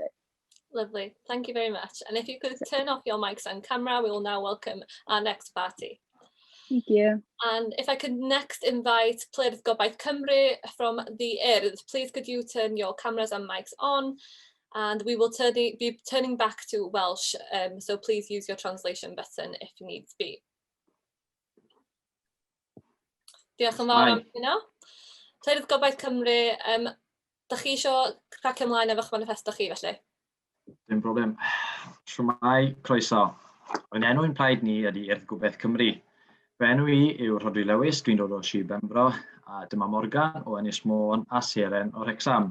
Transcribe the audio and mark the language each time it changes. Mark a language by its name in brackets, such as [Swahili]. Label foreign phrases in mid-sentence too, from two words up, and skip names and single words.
[English] Lovely, thank you very much. And if you could turn off your mics and camera, we will now welcome our next party. Thank you. And if I could next invite Plurdd Gobaith Cymru from the yw'r, please could you turn your cameras and mics on, and we will be turning back to Welsh, so please use your translation button if needs be. [Welsh] Diolch yn fawr am hynny. Plurdd Gobaith Cymru, da chi eisiau cracio ymlaen efo'ch manifesto chi felly? Dim problem. Shwmai, croeso. Yn enw ein plaid ni ydy Plurdd Gobaith Cymru. Fy enw I yw'r Rhodri Lewis, dwi'n dod o Sir Benfro, a dyma Morgan o Ynys Môn a Seren o Wrecsam.